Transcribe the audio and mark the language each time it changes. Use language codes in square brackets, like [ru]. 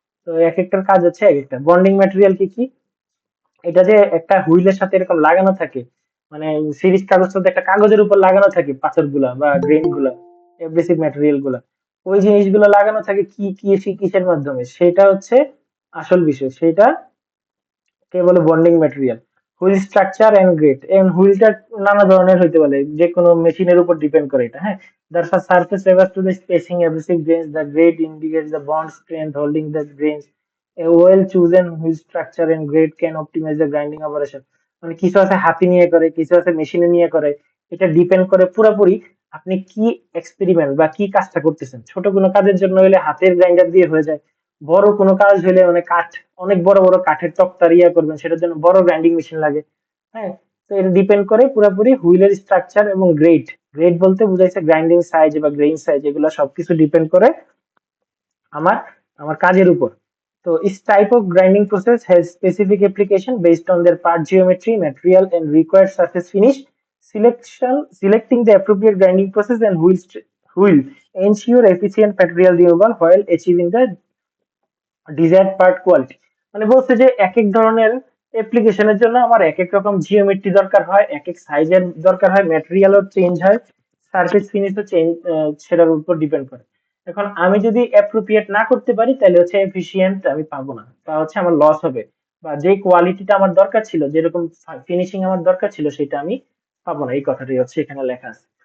[bn] তো এক একটার কাজ হচ্ছে এক একটা। বন্ডিং ম্যাটেরিয়াল কি কি? এটা যে একটা হুইলের সাথে এরকম লাগানো থাকে, মানে সিরিজ কাগজটা একটা কাগজের উপর লাগানো থাকে, পাথর গুলা বা গ্রেন গুলা, এব্রেসিভ ম্যাটেরিয়াল গুলা, ওই জিনিসগুলো লাগানো থাকে কি কি কিসের মাধ্যমে, সেটা হচ্ছে আসল বিষয়। সেটা কে বলে bonding material. Wheel structure and grade, and হুইলটা নানা ধরনের হইতে পারে, যে কোনো মেশিনের উপর ডিপেন্ড করে এটা, হ্যাঁ। [en] The surface refers to the spacing abrasive grains. The grade indicates the bond strength holding the grains. A well chosen wheel structure and grade can optimize the grinding operation. [bn] মানে কিছু আছে হাতি নিয়ে করে, কিছু আছে মেশিনে নিয়ে করে। এটা ডিপেন্ড করে পুরোপুরি আপনি কি এক্সপেরিমেন্ট বা কি কাজটা করতেছেন। ছোট কোনো কাজের জন্য হলে হাতের গ্রাইন্ডার দিয়ে হয়ে যায়। বড় কোনো কাজ হলে মানে কাঠ, অনেক বড় বড় কাঠের তক্তার ইয়া করবেন, সেটার জন্য বড় গ্রাইন্ডিং মেশিন লাগে। হ্যাঁ, তো এটা ডিপেন্ড করে পুরোপুরি হুইলের স্ট্রাকচার এবং গ্রেড। গ্রেড বলতে বুঝাইছে গ্রাইন্ডিং সাইজ বা গ্রেইন সাইজ, এগুলো সবকিছু ডিপেন্ড করে আমার আমার কাজের উপর। [en] তো each type of grinding process has specific application based on their part geometry, material, and required surface finish. Selecting the appropriate grinding process and will ensure efficient material removal while achieving the desired part quality. [bn] মানে বলছে যে এক এক ধরনের অ্যাপ্লিকেশনের জন্য আমার এক এক রকম জিওমেট্রি দরকার হয়, এক এক সাইজের দরকার হয়, ম্যাটেরিয়ালও চেঞ্জ হয়, সারফেস ফিনিশও চেঞ্জ, সেটার উপর ডিপেন্ড করে। এখন আমি যদি অ্যাপ্রোপ্রিয়েট না করতে পারি তাহলে হচ্ছে এফিশিয়েন্ট আমি পাবো না, বা হচ্ছে আমার লস হবে, বা যে কোয়ালিটিটা আমার দরকার ছিল, যেরকম ফিনিশিং আমার দরকার ছিল সেটা আমি পাবো না। এই কথাটাই হচ্ছে এখানে লেখা আছে।